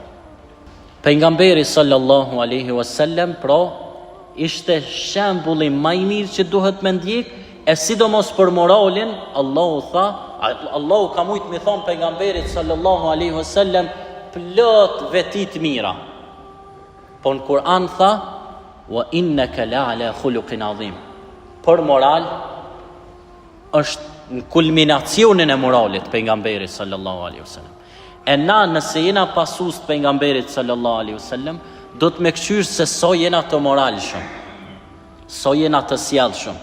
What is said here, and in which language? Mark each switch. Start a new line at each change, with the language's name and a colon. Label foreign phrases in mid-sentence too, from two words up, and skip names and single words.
Albanian: Pejgamberi
Arabic: صلى الله عليه وسلم
Albanian: pra ishte shembulli më I mirë që duhet me ndjek, e sidomos për moralin. Allahu ka mujt mi thon pejgamberit
Arabic: صلى الله عليه وسلم
Albanian: plot veti të mira. Po në Kur'an tha,
Arabic: وإنك لعلى خلق عظيم.
Albanian: Për moral është në kulminacionin e moralit pejgamberit
Arabic: صلى الله عليه وسلم.
Albanian: E na nëse jena pasus të pejgamberit
Arabic: صلى الله عليه وسلم,
Albanian: do të me këqyr se so jena të moralshëm, so jena të sjellshëm.